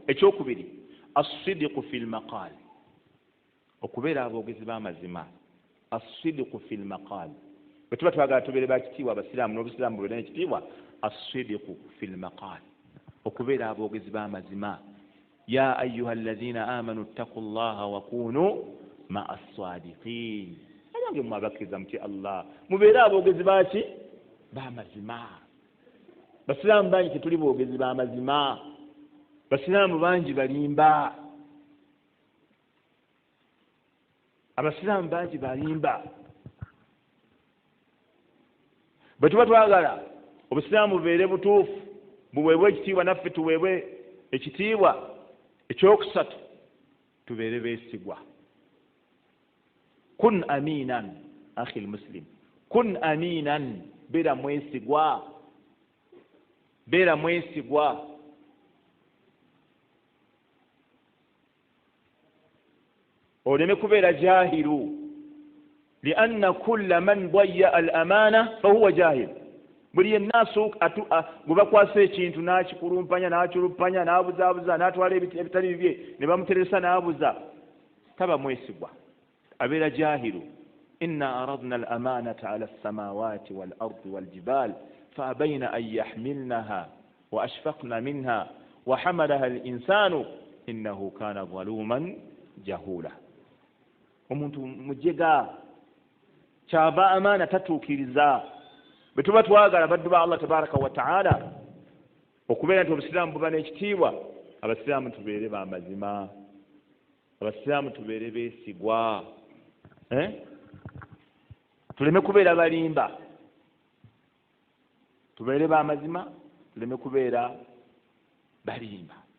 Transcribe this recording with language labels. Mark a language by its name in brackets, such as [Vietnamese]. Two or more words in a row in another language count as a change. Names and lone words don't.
[Ganda] ekyokubiri, [Arabic] الصدق في المقال, [Ganda] okubeera aboogezi b'amazima. [Arabic] الصدق في المقال, [Ganda] bwe tuba twagala tubeere bakitiibwa abasiraamu n'obusiraamu bubeere ekitiibwa, [Arabic] الصدق في المقال, [Ganda] okubeera aboogezi b'amazima. [Arabic] يا أيها الذين آمنوا اتقوا الله وكونوا مع الصادقين, [Ganda] abange mmwe abakkiriza mutye Allah, mubeere aboogezi baki b'amazima. basiraamu bangi tetuli boogezi b'amazima, basiraamu bangi balimba, abasiraamu bangi balimba. bwe tuba twagala obusiraamu bubeere butuufu, buweebwe ekitiibwa, naffe tuweebwe ekitiibwa. ekyokusatu, tubeere beesigwa. [Arabic] كن أمينا أخي مسلم، كن أمينا, [Ganda] beera mwesigwa, beera mwesigwa. oleme kubeera jahiru, [Arabic] لأن كل من ضيع الأمانة فهو جاهل. [Ganda] buli yenna gwe bakwasa ekintu n'akikulumpanya n'akirupanya n'abuzaabuza n'atwala ebitali bibye ne bamuteresa n'abuza, taba mwesigwa, abeera jahiru. [Arabic] إنا عرضنا الأمانة على السماوات والأرض والجبال فأبين أن يحملنها وأشفقن منها وحملها الإنسان إنه كان ظلوما جهولا. [Ganda] omuntu mujega kyava amaana tatuukiriza. bwe tuba twagala baddu ba Allah [Arabic] تبارك وتعالى [Ganda] okubeera nti obusiraamu buba n'ekitiibwa, abasiraamu tubeere b'amazima, abasiraamu tubeere beesigwa, tuleme kubeera balimba, tubeere b'amazima tuleme kubeera balimba.